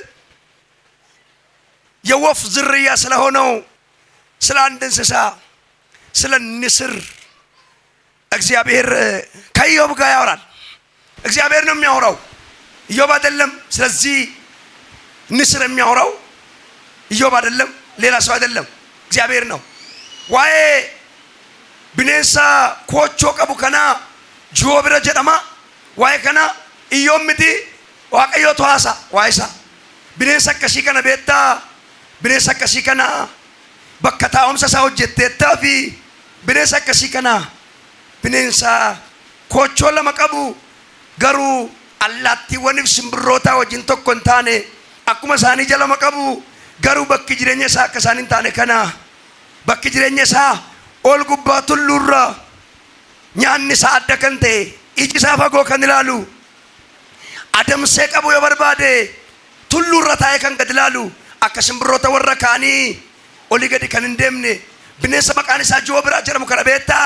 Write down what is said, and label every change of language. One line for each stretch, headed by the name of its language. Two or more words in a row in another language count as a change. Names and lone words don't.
Amharic: የወፍ ዝርያ ስለሆነው ስለ አንድ እንስሳ ስለ ንስር እግዚአብሔር ከኢዮብ ጋር ያወራል። እግዚአብሔር ነው የሚያወራው፣ ኢዮብ አይደለም። ስለዚህ ንስር የሚያወራው ኢዮብ አይደለም፣ ሌላ ሰው አይደለም፣ እግዚአብሔር ነው።
Oromo: waa'ee bineensa koochoo qabu kana joobira jedhama waa'ee kana Iyyoob mitii Waaqayyootu haasa'a waa'ee isaa bineensa akkasii kana beektaa bineensa akkasii kana bakka taa'umsa isaa hojjetteettaa fi bineensa akkasii kana bineensa koochoo lama qabu garuu allaattiiwwaniif simbirroota wajjin tokko hin taane akkuma isaanii jalama qabu garuu bakki jireenya isaa akka isaan hin taane kana bakki jireenya isaa ol gubbaa tulluurra nyaanni isaa adda kan ta'e iji isaa fagoo kan ilaalu adamsee qabu yoo barbaade tulluurra taa'ee kan gad ilaalu akka simbirroota warra kaanii olii gadi kan hin deemne bineensa maqaan isaa joobira jedhamu kana beektaa?